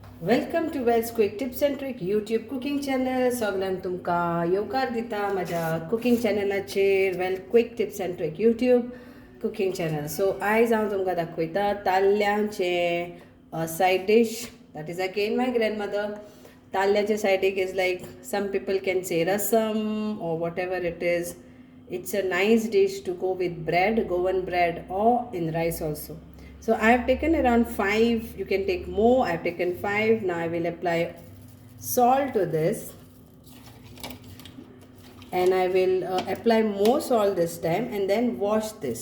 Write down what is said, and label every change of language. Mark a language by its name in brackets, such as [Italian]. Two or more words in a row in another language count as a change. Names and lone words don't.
[English] Welcome to Wells Quick Tips and Trick YouTube cooking channel. [Konkani] सगळ्यांक तुमकां येवकार दिता म्हज्या कुकिंग चॅनलाचेर वेल क्विक टिप्स एंड ट्रिक यूट्यूब कुकिंग चॅनल. सो आयज हांव तुमकां दाखयता ताल्ल्यांचें [English] side dish. That is again my grandmother. [Konkani] ताल्ल्याचे सायडीक [English] is like some people can say rasam or whatever it is. It's a nice dish to go with bread, Goan bread, or in rice also. So I have taken around 5. You can take more. I have taken 5. Now I will apply salt to this, and I will apply more salt this time, and then wash this.